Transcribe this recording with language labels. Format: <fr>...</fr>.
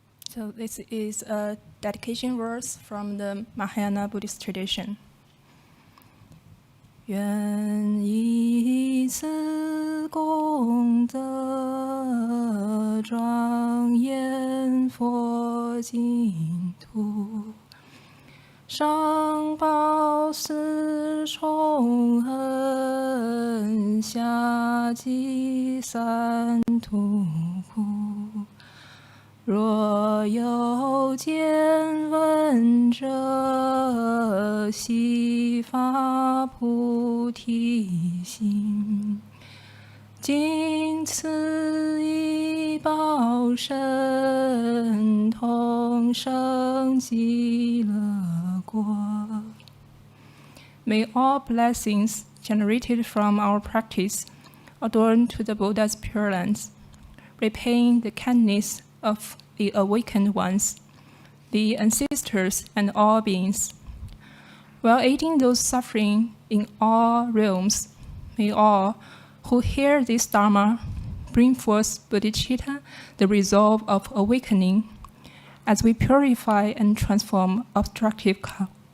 <en>So this is a dedication verse from the Mahayana Buddhist tradition.</en> <zh>愿以此功德庄严佛净土，上报四重恩，下济三途苦。若有见闻者，悉发菩提心，尽此一报身，同生极乐国。</zh> <en>May all blessings generated from our practice adorn to the Buddha's Pure Lands, repaying the kindness of the awakened ones, the ancestors, and all beings. While aiding those suffering in all realms, may all who hear this Dharma bring forth bodhicitta, the resolve of awakening, as we purify and transform obstructive karma.</en>